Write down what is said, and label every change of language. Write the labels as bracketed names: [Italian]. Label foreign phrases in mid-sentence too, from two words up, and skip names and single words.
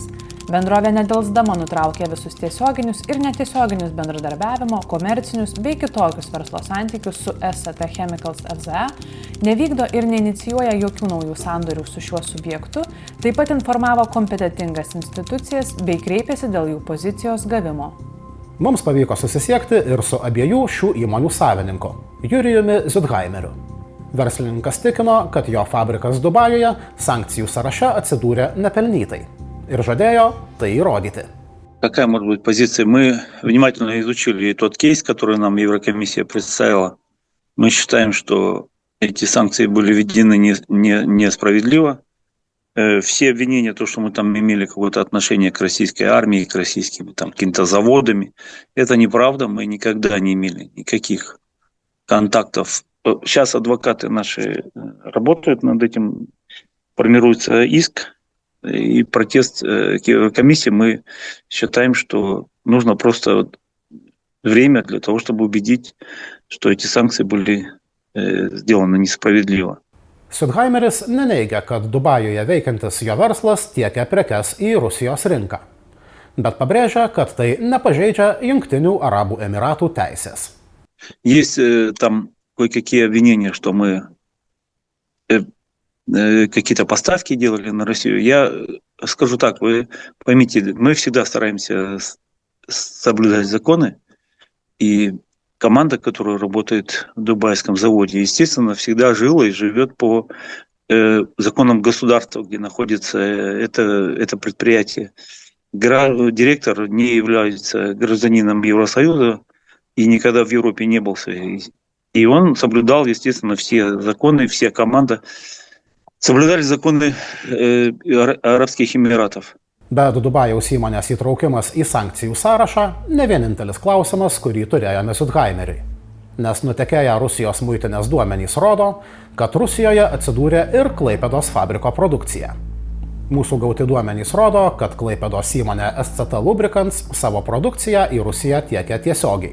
[Lithuanian] Bendrovė nedelsdama nutraukė visus tiesioginius ir netiesioginius bendradarbiavimo, komercinius bei kitokius verslo santykius su SCT Chemicals FZA, nevykdo ir neinicijuoja jokių naujų sandorių su šiuo subjektu, taip pat informavo kompetentingas institucijas bei kreipėsi dėl jų pozicijos gavimo. Mums pavyko susisiekti ir su abiejų šių įmonių savininku, Jurijumi Zudheimeriu. Verslininkas tikino, kad jo fabrikas Dubajuje sankcijų sąraše atsidūrė nepelnytai ir žadėjo tai įrodyti. [Russian] Какая может быть позиция? Мы внимательно изучили тот кейс, который нам Еврокомиссия представила. Мы считаем, что эти санкции были введены несправедливо. Все обвинения, то, что мы там имели какое-то отношение к российской армии, к российским каким-то заводам, это неправда. Мы никогда не имели никаких контактов. Сейчас адвокаты наши работают над этим, формируется иск и протест комиссии. Мы считаем, что нужно просто время для того, чтобы убедить, что эти санкции были сделано несправедливо. [Lithuanian] Südheimeris neneigia, kad Dubajuje veikiantis jo verslas tiekia prekes į Rusijos rinką, bet pabrėžia, kad tai nepažeidžia Jungtinių Arabų Emiratų teisės. [Russian] Есть там кое-какие обвинения, что мы какие-то поставки делали на Россию. Я скажу так, вы поймите, мы всегда стараемся соблюдать законы, и команда, которая работает в дубайском заводе, естественно, всегда жила и живет по законам государства, где находится это предприятие. Директор не является гражданином Евросоюза и никогда в Европе не был. И он соблюдал, естественно, все законы, вся команда соблюдали законы Арабских Эмиратов. [Lithuanian] Bet Dubajaus įmonės įtraukimas į sankcijų sąrašą ne vienintelis klausimas, kurį turėjome Südheimeriui. Nes nutekėję Rusijos muitinės duomenys rodo, kad Rusijoje atsidūrė ir Klaipėdos fabriko produkcija. Mūsų gauti duomenys rodo, kad Klaipėdos įmonė SCT Lubricants savo produkciją į Rusiją tiekia tiesiogiai.